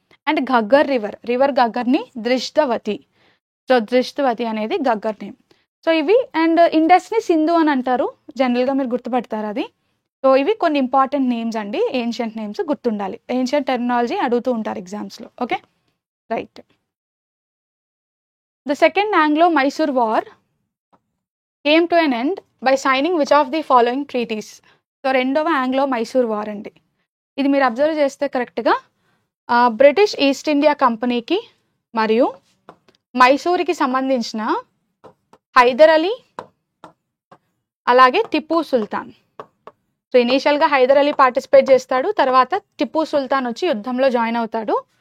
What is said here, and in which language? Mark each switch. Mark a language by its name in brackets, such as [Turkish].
[Telugu] And Ghaggar river, river ఘగ్గర్ని దృష్టవతి. So దృష్టవతి అనేది Ghaggar name. So ఇవి, and ఇండస్ని Sindhu అని అంటారు, జనరల్గా మీరు గుర్తుపడతారు అది. సో ఇవి కొన్ని ఇంపార్టెంట్ నేమ్స్ అండి, ఏన్షియంట్ నేమ్స్ గుర్తుండాలి. ఏన్షియంట్ టెర్మినాలజీ అడుగుతూ ఉంటారు ఎగ్జామ్స్లో. Okay right. [English] The second ఆంగ్లో-మైసూర్ war came to an end by signing which of the following treaties? [Telugu] So రెండవ ఆంగ్లో-మైసూర్ వార్ అండి. ఇది మీరు అబ్జర్వ్ చేస్తే కరెక్ట్గా బ్రిటిష్ ఈస్ట్ ఇండియా కంపెనీకి మరియు మైసూర్కి సంబంధించిన హైదర్ అలీ అలాగే టిప్పు సుల్తాన్. సో ఇనీషియల్గా హైదర్ అలీ పార్టిసిపేట్ చేస్తాడు, తర్వాత టిప్పు సుల్తాన్ వచ్చి యుద్ధంలో జాయిన్ అవుతాడు.